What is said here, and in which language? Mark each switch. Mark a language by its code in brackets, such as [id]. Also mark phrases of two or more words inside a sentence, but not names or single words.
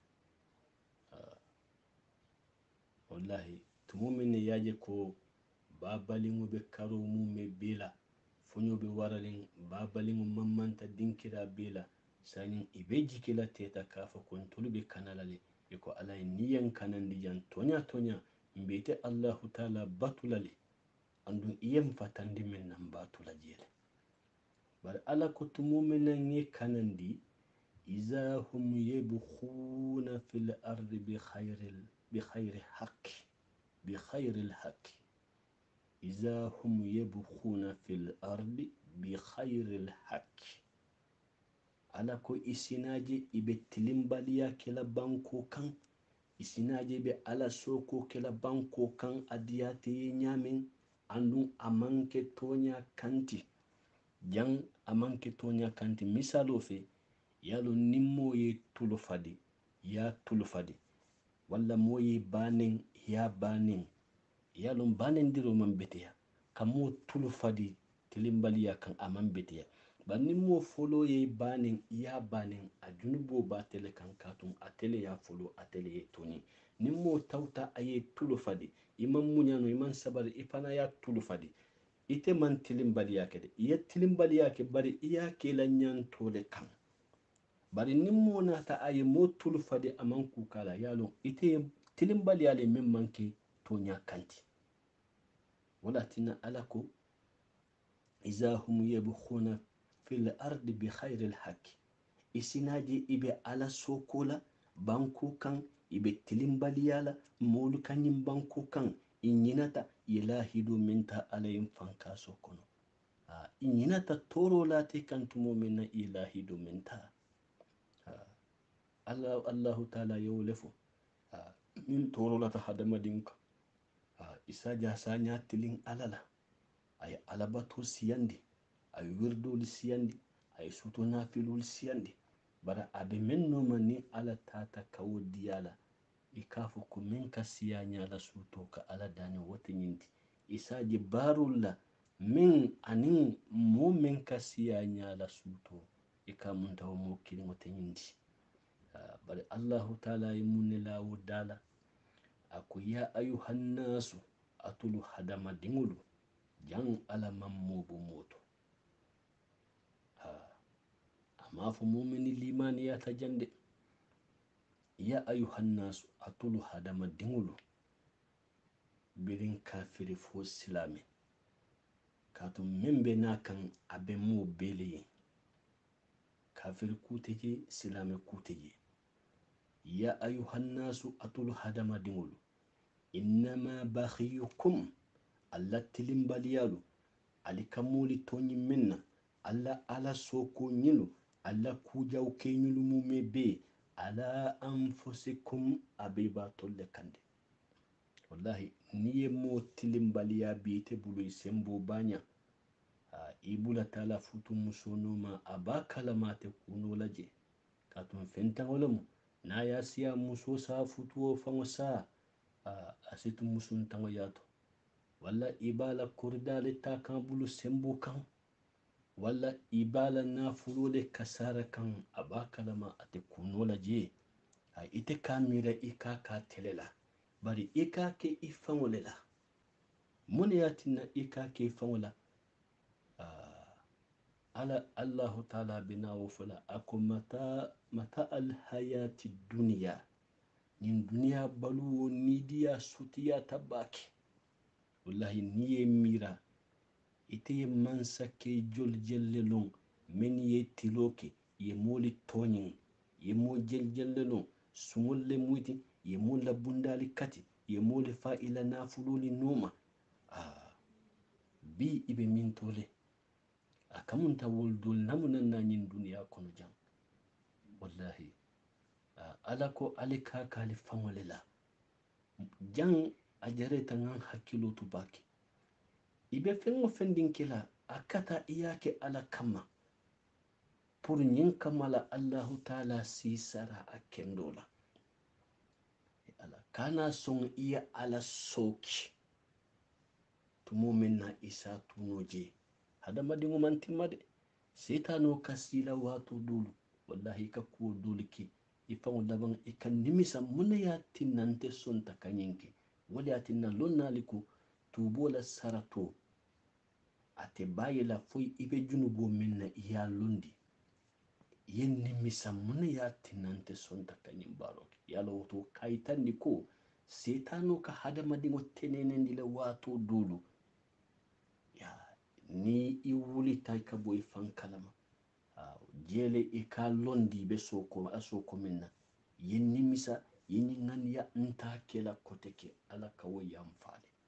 [man] wallahi tumu minne yaje ko babalingo be karo mume bela fonyo be waralin babalingo mammanta dinkira bela sanin ibe jikila teta kafa kon tulbe kanalale ko alay niyan kanandi jan tonya mbete [ar] الله تعالى [man] batulale andun iyem fatandi min nan batulajele bar ala ko tumuminan ye kanandi [ar] إذا هم يبغون في الأرض بغير حق إذا هم يبغون في الأرض بغير حق [man] ala ko isinaje ibe tilimbaliya kela banko kan isinaje be ala soko kela banko kan adiyate nyamin andun amanke tonya kanti jan amanke tonya kanti misalo fe yalo nimmo ye tulufadi ya tulufadi walla moye banen ya banen yalo banen diro man beteya kamo tulufadi tilimbaliya kan aman beteya banni mo folo ye banen ya banen a junubo ba tele kan katun atele ya folo atele ye toni nimmo tawta aye tulufadi imam munyano iman sabar ipana ya tulufadi ite man tilimbaliya ke de iya tilimbaliya ke bari iya ke la nyan tole kan bari nin mo nata aye mo tulu fade aman kukala yalo ite tilimbali yale min manke tonya kanti wala tina alako [ar] إذا هم يبغون في الأرض بغير الحق [man] isinaji ibe ala sokola banku kan ibe tilimbali yala molu kanyim banku kan inyinata ilahidu minta alayhim fanka sokono inyinata toro late kantumo minna ilahidu minta [ar] الله تعالى [man] yewlefo min toro lata hadamadin ka isa jasa nya tilin alala ay alabato siyandi ay wirdol siyandi ay suto nafilol siyandi bara abe men no mani ala tata kawo diyala ikafu ko min ka siya nyala suto ka ala dani wata nyindi isa je barulla min anin mo min ka siya nyala suto ikamunta mo kilin wata nyindi bari [ar] الله تعالى [man] yimunne lawo dala ako [ar] يا أيها الناس [man] atulu hadama dingulu jan ala mammobo moto amma fo mumini limani ya tajande [ar] يا أيها الناس [man] atulu hadama dingulu birin kafiri fo silame katum membe nakan abe mo bele kafiri kuteje silame kuteje [ar] يا أيها الناس [man] atulu hadama dingulu [ar] إنما بغيكم [man] alla tilimbaliyalu alikamuli tonyi minna alla ala soko nyilu alla kujaw kenyulu mume be [ar] على أنفسكم [man] abiba tolle kande wallahi niye mo tilimbaliya bite bulu sembo banya ibula tala futu musonoma abakala mate kuno laje katun fenta walamu na ya siya muso sa futu fango sa asitu musun tango yato walla ibala kurdale ta kan bulu sembo kan walla ibala na fulole kasara kan abakalama ate kunola je ite kamira ika ka telela bari ika ke ifangolela mun yatina ika ke ifangola ala [ar] الله تعالى [man] bina wofula [ar] متاع الحياة الدنيا [man] nin duniya balu nidiya sutiya tabaki wallahi niye mira ite mansa ke jol jellelon men ye tiloke ye moli tonyin ye mo jellelon sumulle muti ye mola bundali kati ye moli fa'ila nafululi noma bi ibe min tole akamunta woldol namunan nanyin duniya kono jam wallahi alako alika kali fangolela jan ajareta ngan hakkilo tubaki ibe fengo fendin kila akata iyake ala kama pour nyin kamala [ar] الله تعالى [man] sisara akendola ala kana son iya ala soki tumo menna isa tunoje hadama dingo mantimade setano kasila wato dulu wallahi ka ko dulki ifan daban ikan nimisa mun ya tinante son takanyinke wala tinna lonnaliku tubola sarato ate bayila foy ibe junubo minna iya londi yen nimisa mun ya tinante son takanyin baro yalo to kaitandi ko setano ka hadama dingo tenene le wato dulu ya ni iwuli tay ka boy fan kalama jele e ka londi be soko asoko minna yen nimisa yin ngan ya nta kela koteke ala kawo yamfale